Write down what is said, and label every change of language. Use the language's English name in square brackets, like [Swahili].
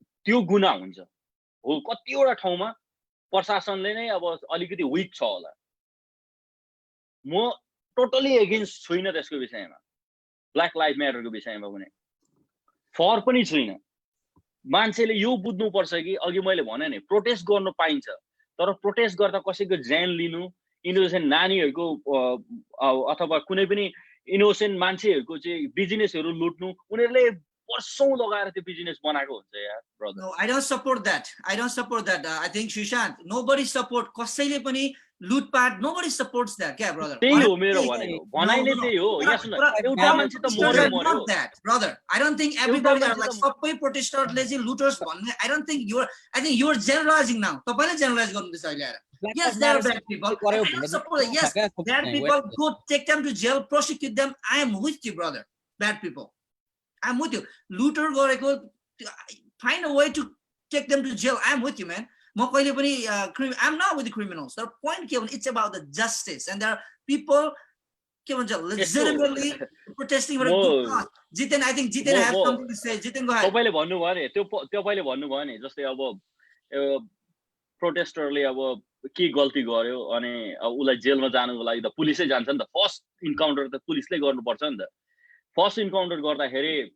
[Nepali] त्यो गुना हुन्छ हो कतिवटा ठाउँमा प्रशासनले नै अब अलिकति विक छ होला म टोटली एगेन्स्ट छुइनँ त्यसको विषयमा ब्ल्याक लाइफ म्याटरको विषयमा पनि फर पनि छुइनँ मान्छेले यो बुझ्नुपर्छ कि अघि मैले भने नि प्रोटेस्ट गर्नु पाइन्छ तर प्रोटेस्ट गर्दा कसैको ज्यान लिनु इनोसेन्ट नानीहरूको अथवा कुनै पनि इनोसेन्ट मान्छेहरूको चाहिँ बिजनेसहरू लुट्नु उनीहरूले वर्षौं लगाएर त्यो बिजनेस बनाएको हुन्छ यार brother [English] No, I don't support that. I don't support that. I think Shishant, nobody support [Nepali] कसैले पनि लुटपाट [English] nobody supports that. [Nepali] क्या brother? त्यही हो मेरो भनेको भनाइ नै त्यही हो यहाँ सुन एउटा मान्छे त मर्यो मर्यो [English] Not that, brother. I don't think everybody are like सबै protesters चाहिँ looters भन्ने. I don't think I think you're generalizing now. [Nepali] तपाईले generalize गर्नुहुँदैछ अहिले आएर. [English] Yes, there are bad people. I don't support it. Yes, bad people, go take them to jail, prosecute them. I am with you, brother. Bad people. I'm with you. Looter गरेको find a way to take them to jail. I'm with you, man. I'm not with the criminals. The point it's about the justice, and there are people legitimately protesting for a good cause. Jiten, I think Jiten has something to say. Jiten, go ahead. [Nepali] तपाईले भन्नुभयो नि तपाईले भन्नुभयो नि जस्तै अब प्रोटेस्टरले अब के गल्ती गर्यो अनि उलाई जेलमा जानुको लागि त पुलिसै जान्छ नि त फर्स्ट इन्काउन्टर त पुलिसले गर्नुपर्छ नि त फर्स्ट इन्काउन्टर गर्दाखेरि